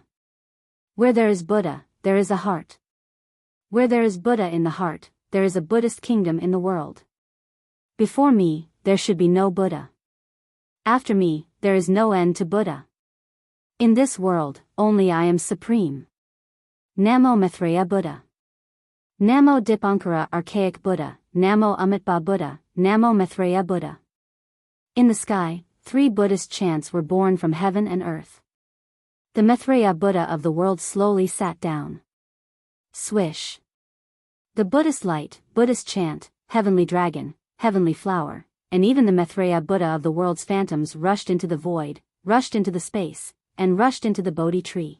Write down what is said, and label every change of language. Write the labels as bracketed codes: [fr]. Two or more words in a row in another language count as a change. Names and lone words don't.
[en] Where there is Buddha, there is a heart. Where there is Buddha in the heart, there is a Buddhist kingdom in the world. Before me, there should be no Buddha. After me, there is no end to Buddha. In this world, only I am supreme. Namo Maitreya Buddha. Namo Dipankara Archaic Buddha, Namo Amitba Buddha, Namo Maitreya Buddha." In the sky, 3 Buddhist chants were born from heaven and earth. The Maitreya Buddha of the world slowly sat down. Swish. The Buddhist light, Buddhist chant, heavenly dragon, heavenly flower, and even the Maitreya Buddha of the world's phantoms rushed into the void, rushed into the space, and rushed into the Bodhi tree.